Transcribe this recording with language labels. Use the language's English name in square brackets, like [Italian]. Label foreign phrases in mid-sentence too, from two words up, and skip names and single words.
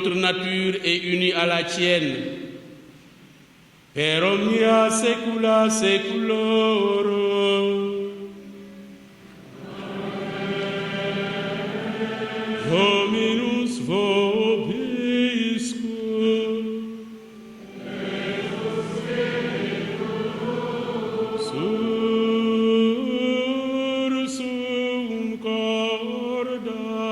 [French] nature est unie à la tienne. [Latin] Per omnia saecula saeculorum. Dominus vobiscum. Sursum corda.